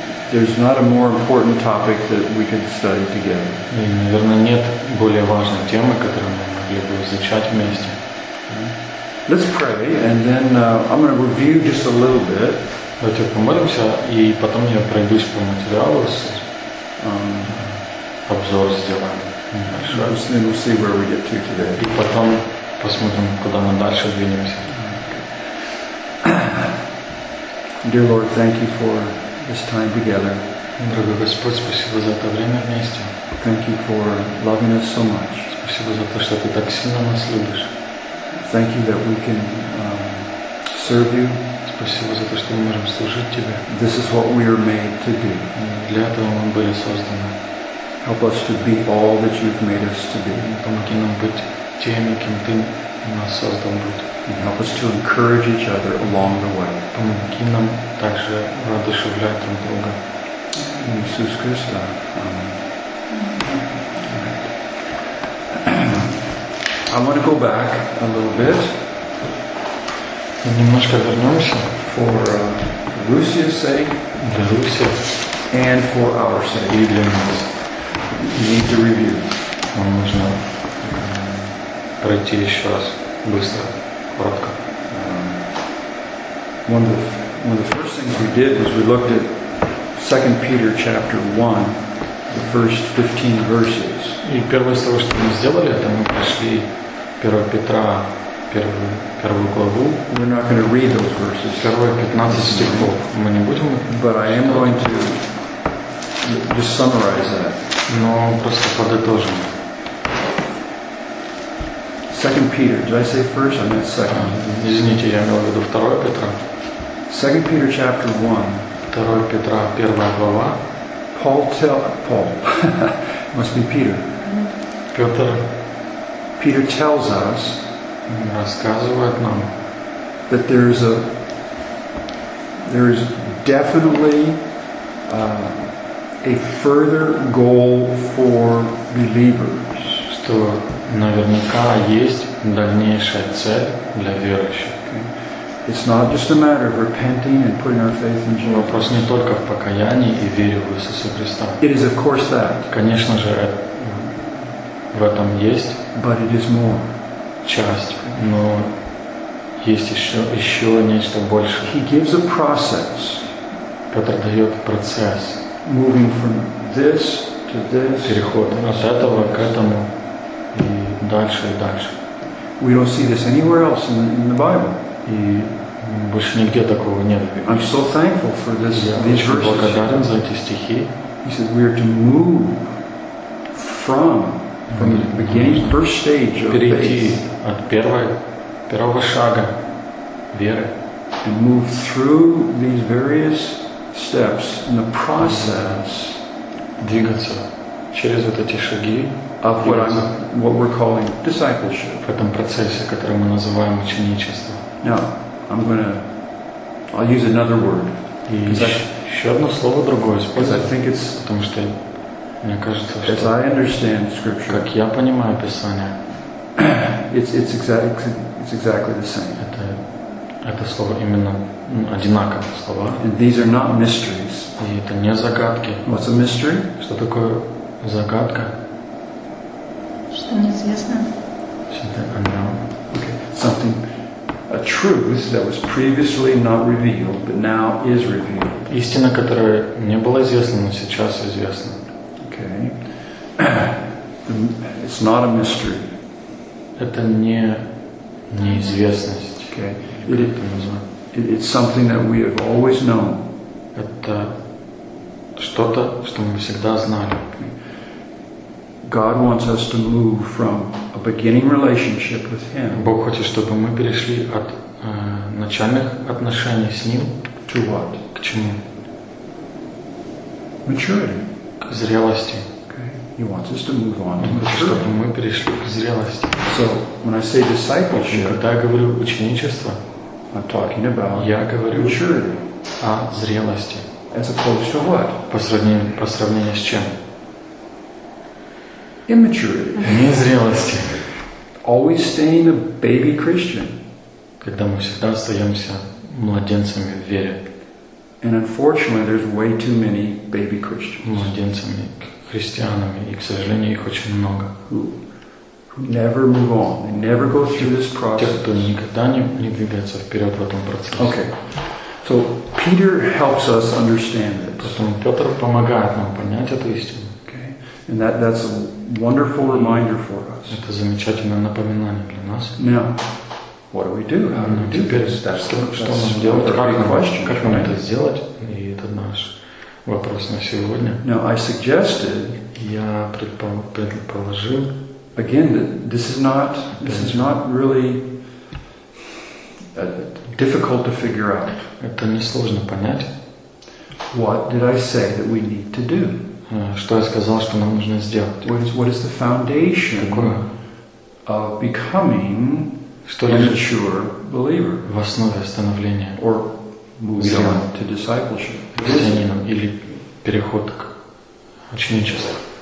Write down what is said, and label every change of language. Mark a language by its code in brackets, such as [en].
[en] There's not a more important topic that we could study together. [ru] И, наверное, нет более важной темы, которую мы могли бы изучать вместе. [en] Let's pray, and then I'm going to review just a little bit. [ru] Давайте помолимся, и потом я пройдусь по материалу, обзор сделаю. [en] And we'll see where we get to today. [ru] И потом посмотрим, куда мы дальше двинемся. [en] Dear Lord, thank you for this time together. [ru] Дорогой Господь, спасибо за это время вместе. [en] Thank you for loving us so much. [ru] Спасибо за то, что ты так сильно нас любишь. [en] Thank you that we can serve you. [ru] Спасибо за то, что мы можем служить тебе. [en] This is what we are made to be. [ru] Для этого мы были созданы. [en] Help us to be all that you've made us to be. [ru] Помоги нам быть теми, кем ты нас создал быть. [en] And help us to encourage each other along the way. [ru] Помоги нам также воодушевлять друг друга. [en] In Jesus Christ, Amen. I want to go back a little bit. [ru] Немножко вернемся. [en] For Lucia's sake. [ru] Для Лусии. [en] And for our sake. [ru] И для нас. [en] We need to review. [ru] Нам нужно пройти еще раз быстро, коротко. [en] One of the first things we did was we looked at 2 Peter chapter 1, the first 15 verses. [ru] И первое из того, что мы сделали, это мы пришли 1 Петра, первую главу. [en] We're not going to read those verses. [ru] Первые 15 стихов мы не будем. [en] But I am going to just summarize that. [ru] Но просто подытожим. [en] 2 Peter. Did I say first? I meant second. [ru] Извините, я имел в виду 2 Петра. [en] 2 Peter chapter 1. [ru] 2 Петра, первая глава. [en] Paul. Must be Peter. [ru] Петр. [en] Peter tells us [ru] рассказывает нам, [en] that there is definitely a further goal for believers. [ru] Что наверняка есть дальнейшая цель для верующих. [en] Okay. It's not just a matter of repenting and putting our faith in Jesus. [ru] Вопрос не только в покаянии и вере в Иисуса Христа. [en] It is of course that. [ru] Конечно же, в этом есть, [en] but it is more. [ru] Часть, но есть еще нечто большее. [en] He gives a process. [ru] Петр дает процесс. [en] Moving from this to this. [ru] Переход от этого к этому и дальше и дальше. [en] We don't see this anywhere else in the Bible. [ru] И больше нигде такого нет. [en] I'm so thankful for this. [ru] Я очень благодарен за эти стихи. [en] He said we are to move from the beginning, first stage of [ru] перейти от первого шага веры. [en] And move through these various steps in the process. [ru] Двигаться через вот эти шаги. [en] Of what we're calling discipleship. [ru] В этом процессе, который мы называем ученичество. [en] Now, I'll use another word. [ru] Еще одно слово другое использую. Потому что мне кажется, [en] as I understand scripture, [ru] как я понимаю Писание, [en] it's exactly the same. [ru] Это слово именно одинаковые слова. [en] And these are not mysteries. [ru] И это не загадки. [en] What's a mystery? [ru] Что такое загадка? Что неизвестно. [en] Something unknown. Okay. Something, a truth that was previously not revealed, but now is revealed. [ru] Истина, которая не была известна, но сейчас известна. [en] Okay. It's not a mystery. [ru] Это не неизвестность. [en] Okay. It's something that we have always known. [ru] Это что-то, что мы всегда знали. [en] Okay. God wants us to move from a beginning relationship with Him. [ru] Бог хочет, чтобы мы перешли от начальных отношений с Ним. [en] To what? [ru] К чему? [en] Maturity. [ru] Зрелости. [en] Okay. He wants us to move on to maturity. [ru] Чтобы мы перешли к зрелости. [en] So when I say discipleship, [ru] когда я говорю ученичество, [en] I'm talking about [ru] я говорю [en] maturity. [ru] О зрелости. [en] As opposed to what? [ru] По сравнению с чем? [en] Immaturity. [ru] Незрелости. [en] Always staying a baby Christian. [ru] Когда мы всегда остаемся младенцами в вере. [en] And unfortunately, there's way too many baby Christians. [ru] Младенцами, христианами, и, к сожалению, их очень много. [en] Who never move on, they never go through this process. [ru] Те, кто никогда не двигается вперед в этом процессе. [en] Okay. So Peter helps us understand this. [ru] Поэтому Петр помогает нам понять эту истину. [en] Okay. And that's a wonderful reminder for us. [ru] Это замечательное напоминание для нас. [en] Now, what do we do? How do we do this? That's the question. [ru] Как нам это сделать? И это наш вопрос на сегодня. [en] Now, I suggested, [ru] я предположил, [en] again, that this is not really difficult to figure out. [ru] Это несложно понять. [en] What did I say that we need to do? [ru] Что я сказал, что нам нужно сделать? [en] What is the foundation of becoming [ru] что [en] a mature believer? [ru] В основе становления. [en] Or moving on to discipleship. [ru] Христианином или переход к ученичеству.